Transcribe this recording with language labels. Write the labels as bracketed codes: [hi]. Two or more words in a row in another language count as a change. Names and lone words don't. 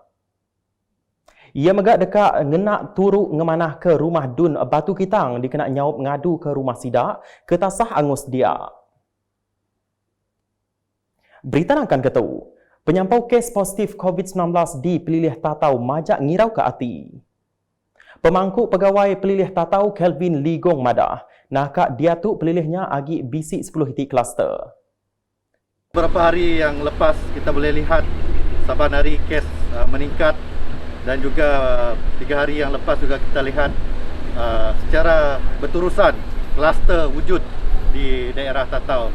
[iba] Ia megak dekat ngenak turu ngemanah ke rumah Dun Batu Kitang dikena nyaup ngadu ke rumah sidak, ke tasah angus dia. Berita akan ketu. Penyampau kes positif COVID-19 di Pelilih Tatau majak ngirau ke hati. Pemangku pegawai Pelilih Tatau Kelvin Ligong Madah, nakak dia tu pelilihnya agi bisik 10 titik kluster. [ms] Beberapa hari yang lepas kita boleh lihat saban hari kes meningkat dan juga 3 hari yang lepas juga kita lihat secara berterusan kluster wujud di daerah Tatau.